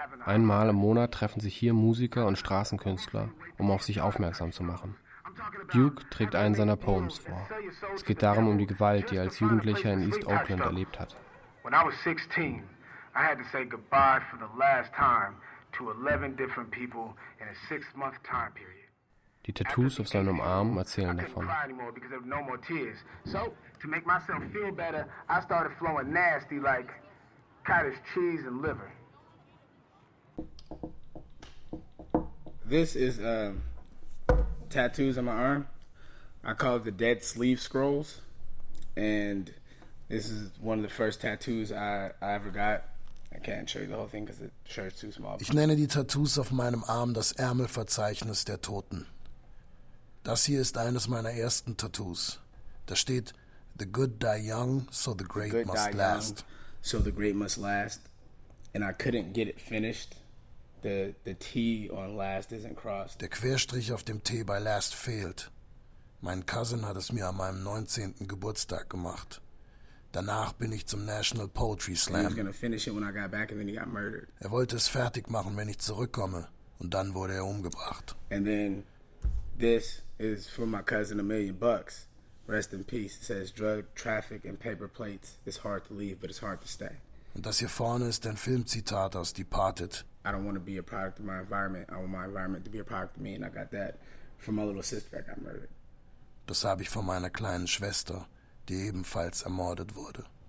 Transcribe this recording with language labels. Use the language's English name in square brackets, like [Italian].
[German] Einmal im Monat treffen sich hier Musiker und Straßenkünstler, um auf sich aufmerksam zu machen. Duke trägt einen seiner Poems vor. Es geht darum um die Gewalt, die er als Jugendlicher in East Oakland erlebt hat. [English] When I was 16, I had to say goodbye for the last time to 11 different people in a 6-month time period. [German] Die Tattoos auf seinem Arm erzählen davon. [English] Cottage cheese and liver. This is tattoos on my arm. I call it the dead sleeve scrolls. And this is one of the first tattoos I ever got. I can't show you the whole thing because the shirt's too small. [German] Ich nenne die Tattoos auf meinem Arm das Ärmelverzeichnis der Toten. Das hier ist eines meiner ersten Tattoos. Da steht, [English] the good die young, so the great must last. So the great must last. And I couldn't get it finished. The T on last isn't crossed. [German] Der Querstrich auf dem T bei last fehlt. Mein Cousin hat es mir an meinem 19. Geburtstag gemacht. Danach bin ich zum National Poetry Slam. [English] He was gonna finish it when I got back and then he got murdered. [German] Er wollte es fertig machen, wenn ich zurückkomme. Und dann wurde er umgebracht. [English] And then this is for my cousin $1 million. Rest in peace. It says drug, traffic and paper plates. It's hard to leave, but it's hard to stay. [German] Und das hier vorne ist ein Filmzitat aus Departed. [English] I don't want to be a product of my environment. I want my environment to be a product of me, and I got that from my little sister that got murdered. [German] Das habe ich von meiner kleinen Schwester, die ebenfalls ermordet wurde.